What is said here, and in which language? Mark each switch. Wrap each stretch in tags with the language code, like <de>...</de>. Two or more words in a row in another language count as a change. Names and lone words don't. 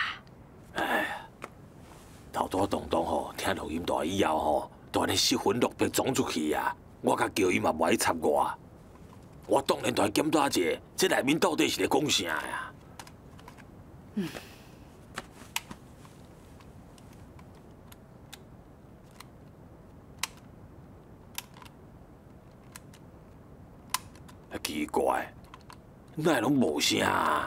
<nan>哎，头拄东东吼，听录音带以后吼，都安尼失魂落魄撞出去啊！我甲叫伊嘛无爱插我。我当然来检查一下，这内面到底是咧讲啥呀？奇怪，哪会拢无声啊？</nan>